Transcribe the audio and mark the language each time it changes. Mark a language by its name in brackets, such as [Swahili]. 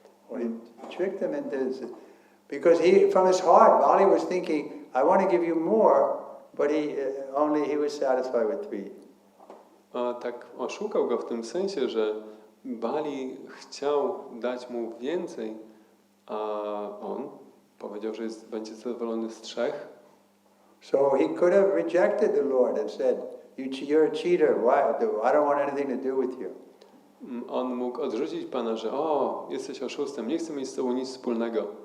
[English] He tricked him into this, because from his heart, Bali was thinking, I want to give you more, but he was satisfied with 3. [Polish] A tak oszukał go w tym sensie, że Bali chciał dać mu więcej, a on powiedział, że będzie zadowolony z 3. [English] So he could have rejected the Lord and said, you're a cheater, I don't want anything to do with you. [Polish] On mógł odrzucić Pana, że jesteś oszustem, nie chcę mieć z tobą nic wspólnego.